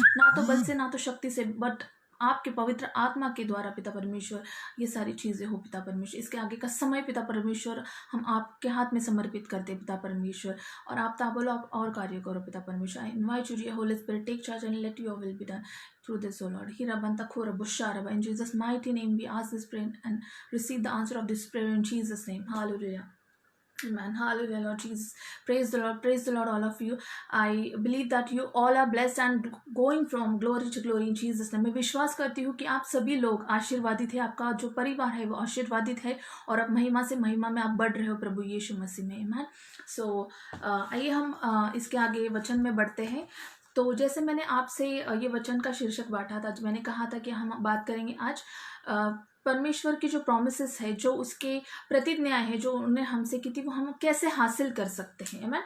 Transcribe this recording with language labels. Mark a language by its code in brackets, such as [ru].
[hi] ना तो बल से ना तो शक्ति से बट आपके पवित्र आत्मा के द्वारा पिता परमेश्वर ये सारी चीज़ें हो पिता परमेश्वर. इसके आगे का समय पिता परमेश्वर हम आपके हाथ में समर्पित करते पिता परमेश्वर और आप ताबलो आप और कार्य करो पिता परमेश्वर. [en] I invite you Holy Spirit take charge and let your will be done through this, O Lord. Hirabanta Bushara. In Jesus' mighty name we ask this prayer and receive the answer of this prayer in Jesus' name. Hallelujah. Amen. Hallelujah, Lord Jesus. Praise the Lord. Praise the Lord, all of you. I believe that you all are blessed and going from glory to glory in Jesus' name. [hi] मैं विश्वास करती हूँ कि आप सभी लोग आशीर्वादित है. आपका जो परिवार है वो आशीर्वादित है और अब महिमा से महिमा में आप बढ़ रहे हो प्रभु यीशु मसीह में. [en] Amen. [hi] So आइए हम इसके आगे वचन में बढ़ते हैं. तो जैसे मैंने आपसे ये वचन का शीर्षक बांटा था, मैंने कहा था कि हम बात करेंगे आज परमेश्वर की जो प्रॉमिसेस है, जो उसके प्रतिज्ञाएं हैं जो उन्होंने हमसे की थी वो हम कैसे हासिल कर सकते हैं.